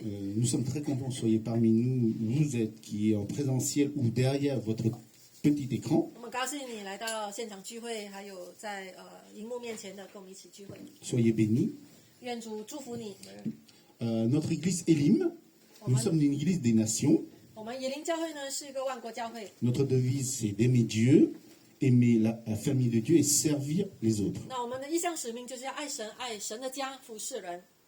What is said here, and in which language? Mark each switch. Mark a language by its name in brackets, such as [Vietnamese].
[French] Nous sommes très contents que vous soyez parmi nous, vous êtes qui est en présentiel ou derrière votre petit écran. [Chinese] 我们高兴你来到现场聚会，还有在荧幕面前的跟我们一起聚会。 [French] Soyez bénis. [Chinese] 愿主祝福你。 [French] Notre église Elim, nous sommes une église des nations. [Chinese] 我们以灵教会呢是一个万国教会。 [French] Notre devise, c'est d'aimer Dieu, aimer la famille de Dieu et servir les autres. [Chinese] 那我们的意向使命就是要爱神，爱神的家，服侍人。